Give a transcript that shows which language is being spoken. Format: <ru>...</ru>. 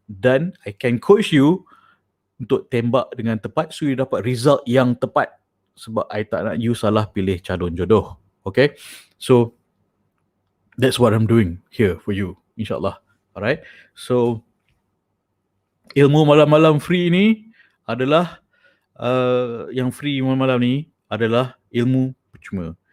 <ms>Dan</ms> <en>I can coach you</en> <ms>untuk tembak dengan tepat, so you dapat result yang tepat. Sebab I tak nak you salah pilih calon jodoh.</ms> <en>Okay, so that's what I'm doing here for you, insyaAllah.</en> <ms>Alright, so ilmu malam-malam free ni adalah yang free malam-malam ni adalah ilmu percuma.</ms>